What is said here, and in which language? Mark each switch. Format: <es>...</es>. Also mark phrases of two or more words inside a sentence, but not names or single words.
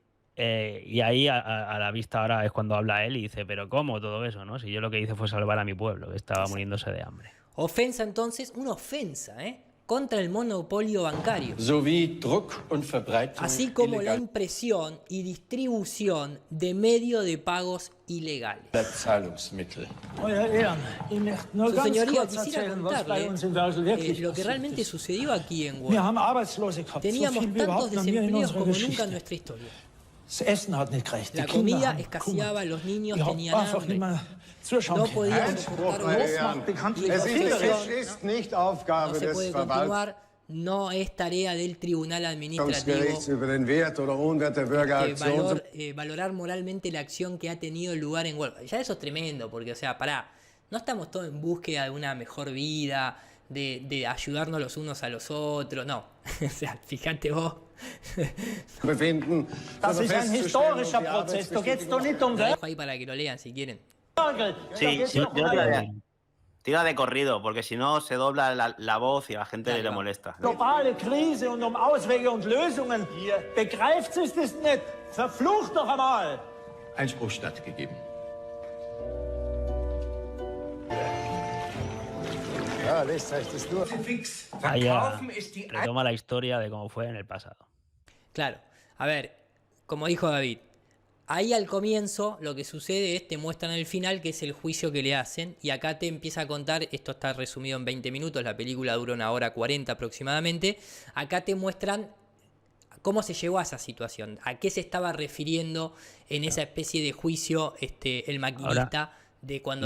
<es>y ahí a la vista ahora es cuando habla él y dice, pero ¿cómo todo eso? ¿No? Si yo lo que hice fue salvar a mi pueblo, que estaba Exacto. muriéndose de hambre. Ofensa entonces, una ofensa, contra el monopolio bancario.</es> <de>sowie Druck und Verbreitung</de> <es>Así como la</es> <de>illegaler</de> <es>impresión y distribución de medios de pagos ilegales.</es> <de>Zahlungsmittel. Euer Ehren, ich möchte nur</de> <es>Su</es> <de>ganz</de> <es>señoría,</es> <de>kurz</de> <es>quisiera</es> <de>erzählen, was bei</de> <es>contarle</es> <de>uns in Wörgl wirklich</de> <es>lo que</es> <de>passiert</de> <es>realmente</es> <de>ist.</de> <es>sucedió aquí en</es> <de>Wir</de> <es>Wolf.</es> <de>haben Arbeitslose gehabt, so</de> <es>Teníamos</es> <de>viel wie</de> <es>tantos</es> <de>überhaupt noch nie in</de> <es>desempleos</es> <de>unserer</de> <es>como nunca en</es> <de>Geschichte.</de> <es>nuestra historia.</es> <de>Das Essen hat nicht gereicht, die</de> <es>La</es> <de>Kinder</de> <es>comida</es> <de>haben</de> <es>escaseaba,</es> <de>Hunger.</de> <es>los niños</es> <de>Ich hab</de> <es>tenían</es> <de>einfach nicht</de> <es>hambre.</es> <de>mehr zuschauen</de> <es>No</es> <de>können.</de> <es>podíamos soportar</es> <de>meine</de> <es>más.</es> <de>Herren. bekannt</de> <es>Y</es> <de>wie</de> <es>la</es> <de>Es</de> <es>situación</es> <de>ist nicht</de> <es>no</es> <de>Aufgabe</de> <es>se</es> <de>des</de> <es>puede continuar, no es tarea del tribunal administrativo</es> <de>Verwaltungsgerichts über den Wert oder Unwert der Bürgeraktion zu</de> <es>valorar moralmente la acción que ha tenido lugar en Wolf. Ya eso es tremendo, porque, o sea, pará, no estamos todos en búsqueda de una mejor vida, de ayudarnos los unos a los otros, no. O sea, fíjate vos.</es> <de>befinden. Das Zur ist ein festzustellen, historischer ob die Prozess. Da geht es doch Arbeitsbedingungen- nicht um</de> <es>Lo dejo ahí para que lo lean si quieren.</es> <de>Wörgl. Da</de> <es>Sí,</es> <de>geht's</de> <es>yo</es> <de>doch</de> <es>te</es> <de>um</de> <es>tira de corrido, porque si no se dobla la voz y a la gente Dale, le va. molesta.</es> <de>globale Krise und um Auswege und Lösungen. Begreift es das nicht? Verflucht doch einmal! Einspruch stattgegeben. Ja, lest euch das durch.</de> <es>Ahí ya retoma la historia de cómo fue en el pasado. Claro, a ver, como dijo David, ahí al comienzo lo que sucede es te muestran el final, que es el juicio que le hacen, y acá te empieza a contar, esto está resumido en 20 minutos, la película dura 1 hora 40 aproximadamente, acá te muestran cómo se llegó a esa situación, a qué se estaba refiriendo en esa especie de juicio el maquinista de cuando</es>